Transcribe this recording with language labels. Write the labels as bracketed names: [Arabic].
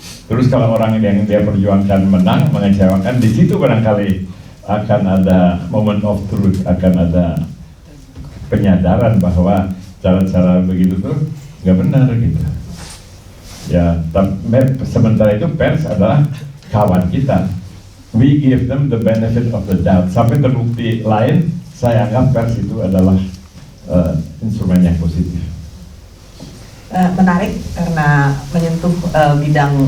[Indonesian] Terus kalau orang yang dia perjuangkan menang, mengecewakan, di situ barangkali akan ada [English] moment of truth, [Indonesian] akan ada penyadaran bahwa cara-cara begitu tuh nggak benar gitu. Ya, sementara itu pers adalah kawan kita. [English] We give them the benefit of the doubt. [Indonesian] Sampai terbukti lain, saya anggap pers itu adalah instrumen yang positif. Menarik karena menyentuh bidang